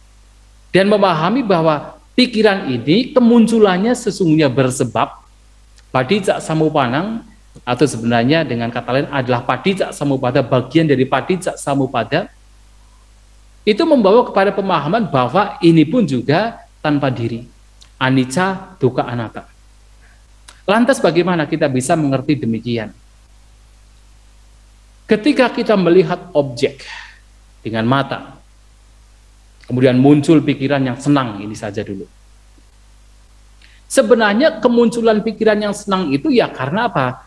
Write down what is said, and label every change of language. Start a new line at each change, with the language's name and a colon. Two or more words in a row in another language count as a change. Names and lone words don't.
Indonesian: Dan memahami bahwa pikiran ini kemunculannya sesungguhnya bersebab
Pali: padicak samupanang,
Indonesian: atau sebenarnya dengan kata lain adalah
Pali: padicak samupada,
Indonesian: bagian dari
Pali: padicak samupada,
Indonesian: itu membawa kepada pemahaman bahwa ini pun juga tanpa diri,
Pali: anicca, dukkha, anatta.
Indonesian: Lantas bagaimana kita bisa mengerti demikian? Ketika kita melihat objek dengan mata, kemudian muncul pikiran yang senang, ini saja dulu. Sebenarnya kemunculan pikiran yang senang itu ya karena apa?